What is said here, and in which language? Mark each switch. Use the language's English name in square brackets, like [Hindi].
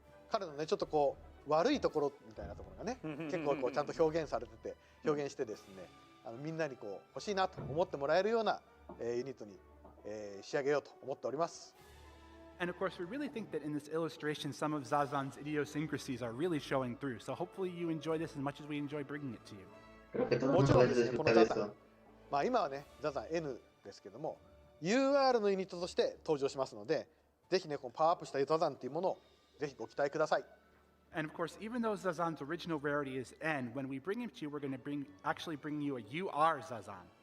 [Japanese] 彼のねちょっと悪いところみたいなところがね結構ちゃんと表現してですね、みんなに欲しいなと思ってもらえるようなユニットに仕上げようと思っております。 [English] And of course, we really think that in this illustration, some of Zazan's idiosyncrasies are really showing through. So hopefully you enjoy this as much as we enjoy bringing it to you. [Japanese] もちろんですね、このザザン、今はねザザン N ですけども UR のユニットとして登場しますので、ぜひねこのパワーアップしたザザンっていうものをぜひご期待ください。 [English] And of course, even though Zazan's original rarity is N, when we bring him to you, we're going to actually bring you a UR Zazan.